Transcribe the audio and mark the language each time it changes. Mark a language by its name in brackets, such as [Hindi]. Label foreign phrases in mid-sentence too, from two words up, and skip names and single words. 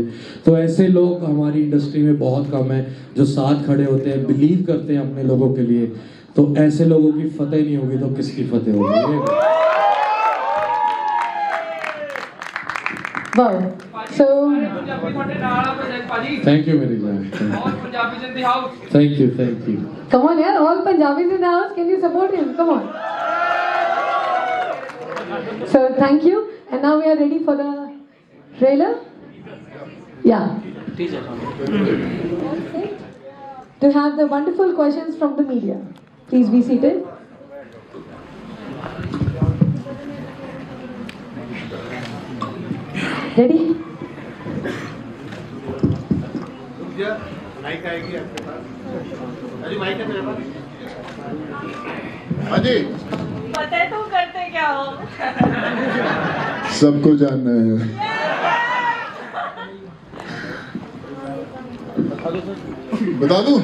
[Hindi] तो ऐसे लोग हमारी इंडस्ट्री में बहुत कम है जो साथ खड़े होते हैं, बिलीव करते हैं अपने लोगों के लिए। तो ऐसे लोगों की फतेह नहीं होगी तो किसकी फतेह होगी? [English] Wow. So thank you [Hindi] मेरी जान। [English] thank you. come on yaar, all Punjabis in the house, can you support him? Come on. So thank you, and now we are ready for the trailer. Yeah. To have the wonderful questions from the media. Please be seated. Ready? [Hindi] माइक आएगी आपके पास। अजी माइक है मेरे पास। अजी पता है तुम करते क्या हो? सबको जानना है। बता दूं?